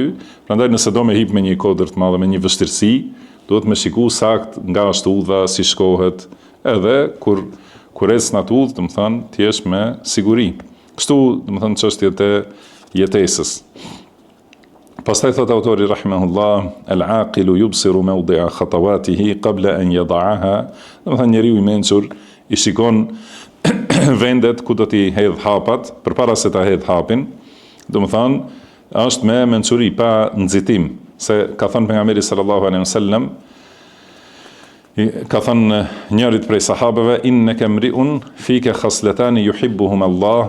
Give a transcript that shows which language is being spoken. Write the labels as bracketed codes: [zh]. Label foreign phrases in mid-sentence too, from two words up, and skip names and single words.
[sq] Prandaj nëse do me hip me një kodër të madhe, me një vështirësi, duhet me shiku sakt nga është udha, si shkohet, edhe kur ecë në atë udhë, do të thonë, ti jesh me siguri. Kështu, do të thonë, çështjet e jetesës. Pastaj thot autori rahimahullah, [ar] العاقل يبصر موضع خطواته قبل أن يضعها. [sq] Do të thonë njeriu i mençur i shikon vendet ku do t'i hedh hapat përpara se ta hedh hapin. Do të thonë, është me mençuri pa nxitim, se ka thënë pejgamberi [ar] صلى الله عليه وسلم, [sq] ka thënë njërit prej sahabeve, [ar] إنك امرؤ فيك خصلتان يحبهما الله.